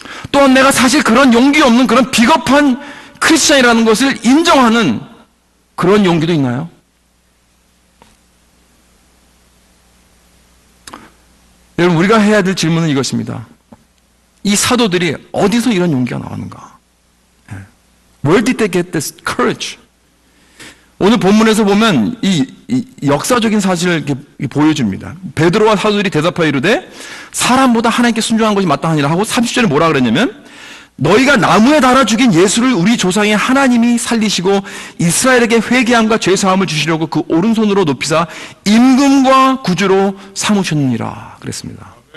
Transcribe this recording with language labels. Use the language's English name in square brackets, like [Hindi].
[Korean] 또한 내가 사실 그런 용기 없는 그런 비겁한 크리스찬이라는 것을 인정하는 그런 용기도 있나요? 여러분, 우리가 해야 될 질문은 이것입니다. 이 사도들이 어디서 이런 용기가 나왔는가? [English] Where did they get this courage? [Korean] 오늘 본문에서 보면 이 역사적인 사실을 이렇게 보여줍니다. 베드로와 사도들이 대답하여 이르되 사람보다 하나님께 순종한 것이 마땅하니라 하고 30절에 뭐라 그랬냐면, 너희가 나무에 달아 죽인 예수를 우리 조상의 하나님이 살리시고 이스라엘에게 회개함과 죄사함을 주시려고 그 오른손으로 높이사 임금과 구주로 삼으셨느니라 그랬습니다.